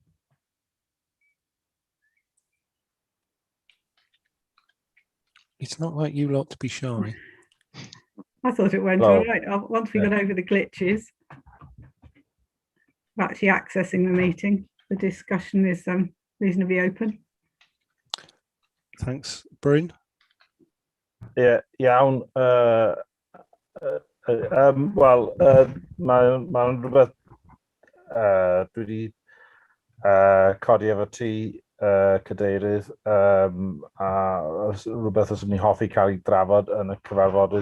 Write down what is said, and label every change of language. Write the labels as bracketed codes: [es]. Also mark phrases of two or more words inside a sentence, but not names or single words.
[en] It's not like you lot to be shy. I thought it went all right. Once we got over the glitches, of actually accessing the meeting, the discussion is reasonably open. Thanks, Bryn. [cy] Yeah, iawn. Wel, mae'n rhywbeth dwi wedi codi efo ti, Cadeirydd, a rhywbeth os ydyn ni hoffi cael ei drafod yn y cyfarfodydd.